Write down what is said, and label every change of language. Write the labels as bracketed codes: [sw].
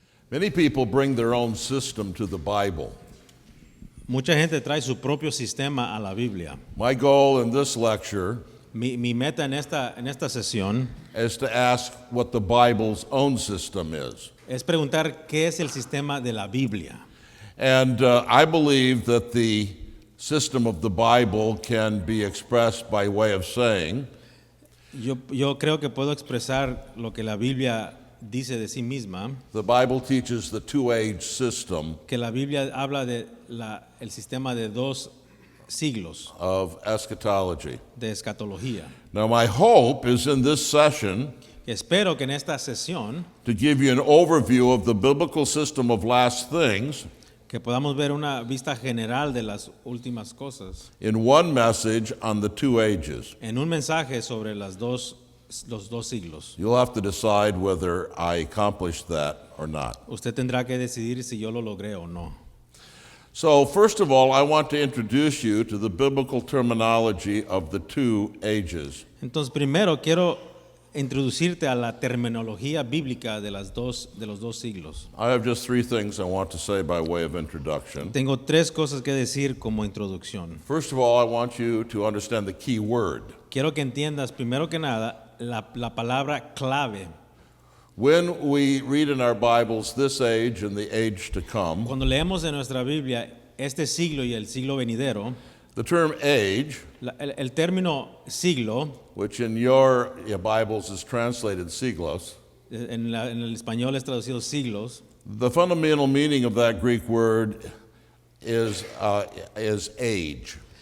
[en] Many people bring their own system to the Bible. [es] Mucha gente trae su propio sistema a la Biblia. [en] My goal in this lecture [es] Mi meta en esta sesión [en] is to ask what the Bible's own system is. [es] es preguntar qué es el sistema de la Biblia. [en] And I believe that the system of the Bible can be expressed by way of saying, [es] Yo creo que puedo expresar lo que la Biblia dice de sí misma, [en] the Bible teaches the two-age system [es] que la Biblia habla de el sistema de 2 siglos [en] of eschatology. [es] de escatología. [en] Now, my hope is in this session [es] Espero que en esta sesión [en] to give you an overview of the biblical system of last things [es] que podamos ver una vista general de las últimas cosas [en] in one message on the two ages. [es] en un mensaje sobre los dos siglos. [en] You'll have to decide whether I accomplished that or not. [es] Usted tendrá que decidir si yo lo logré o no. [en] So, first of all, I want to introduce you to the biblical terminology of the two ages. [es] Entonces, primero quiero introducirte a la terminología bíblica de los dos siglos. [en] I have just three things I want to say by way of introduction. [es] Tengo 3 cosas que decir como introducción. [en] First of all, I want you to understand the key word. [es] Quiero que entiendas, primero que nada, la palabra clave. [en] When we read in our Bibles this age and the age to come, [es] Cuando leemos en nuestra Biblia este siglo y el siglo venidero, [en] the term age, [es] el término siglo, [en] which in your Bibles is translated siglos, [es] en el español es traducido siglos, [en] the fundamental meaning of that Greek word is age.